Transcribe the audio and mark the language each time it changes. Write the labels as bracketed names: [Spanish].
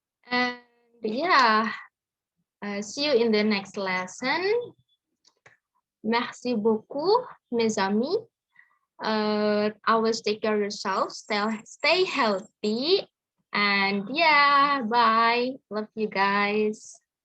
[English] And yeah, see you in the next lesson. [French] Merci beaucoup, mes amis. [English] Always take care of yourself. Stay healthy. And yeah, bye. Love you guys.